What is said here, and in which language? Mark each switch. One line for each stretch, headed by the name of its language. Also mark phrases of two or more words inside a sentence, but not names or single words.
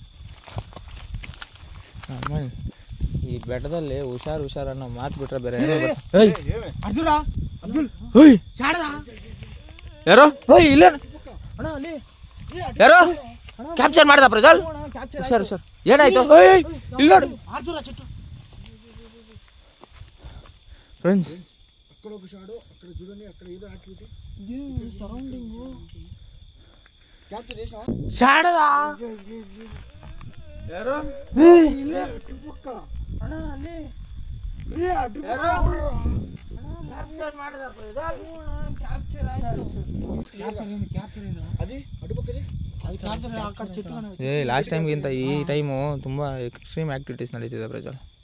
Kannada: ಆಮೇಲೆ ಈ ಬೆಟ್ಟದಲ್ಲಿ ಹುಷಾರು ಅನ್ನೋ ಮಾತು ಬಿಟ್ರೆ ಬೇರೆ ಯಾರೋ ಇಲ್ಲ ಯಾರೋ ಕ್ಯಾಪ್ಚರ್ ಮಾಡ್ದ ಪ್ರಜ್ವಲ್. ಹುಷಾರು ಏನಾಯ್ತು? ಇಲ್ಲಿ ನೋಡಿ ಫ್ರೆಂಡ್ಸ್,
Telugu: అక్కడ ఒక షాడో, అక్కడ చూడండి, అక్కడ ఏదో యాక్టివిటీ సరౌండింగ్ క్యాప్చర్ చేసావా?
Kannada: షాడదా ಯಾರು ಲಾಸ್ಟ್ ಟೈಮ್ಗಿಂತ ಈ ಟೈಮು ತುಂಬಾ ಎಕ್ಸ್ಟ್ರೀಮ್ ಆಕ್ಟಿವಿಟೀಸ್ ನಡೀತಿದೆ ಪ್ರಜ್ವಲ್.